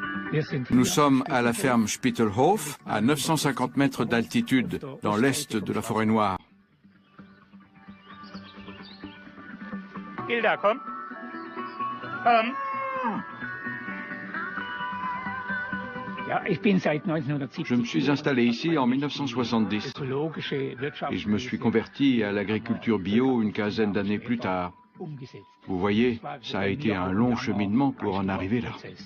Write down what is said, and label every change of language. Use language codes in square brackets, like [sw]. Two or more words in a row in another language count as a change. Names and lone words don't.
[fr] Nous sommes à la ferme Spittelhof, à 950 mètres d'altitude, dans l'est de la forêt noire. [de] Hilda, komm. Komm. [fr] Je me suis installé ici en 1970 et je me suis converti à l'agriculture bio une quinzaine d'années plus tard. Vous voyez, ça a été un long cheminement pour en arriver là.